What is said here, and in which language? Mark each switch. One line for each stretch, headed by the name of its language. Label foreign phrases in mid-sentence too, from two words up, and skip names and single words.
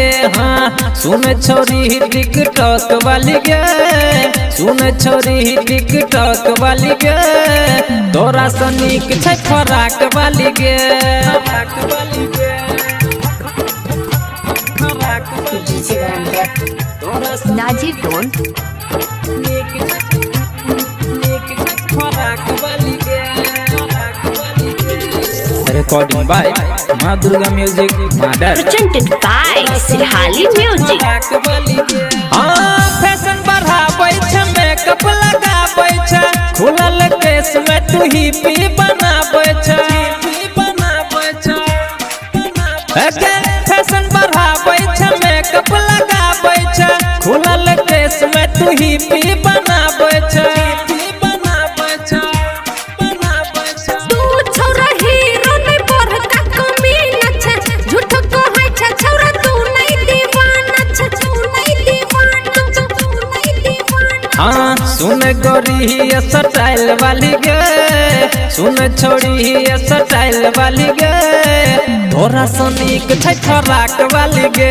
Maithili: हाँ सुन छोरी टिकटॉक वाली गे, सुन छोरी टिकटॉक वाली गे, तोरा सनीक छै फराक वाली गे, फराक वाली गे, फराक वाली गे, तोरा
English: Naji Don. Recording by Ma Durga Music Mother. Presented by Sirhali Music.
Maithili: हाँ फैशन बढ़ाबै छै, मेकअप लगाबै छै, खुलल केस में तू ही पी बनाबै छै, बनाबै छै। फैशन बढ़ाबै छै, मेकअप लगाबै छै, खुलल केस में तू ही पी बनाबै छै, बनाबै छै, बनाबै छै। तू छोरा हीरो नहीं पर का कमी न छ, झूठ कहै छ छोरा तू नहीं दीवाना छ, तू नहीं दीवाना छ, तू नहीं दीवाना। हाँ सुन गोरी स्टाइल वाली गे, सुन छोड़ी स्टाइल वाली गे, तोरा सनीक छै फराक वाली गे।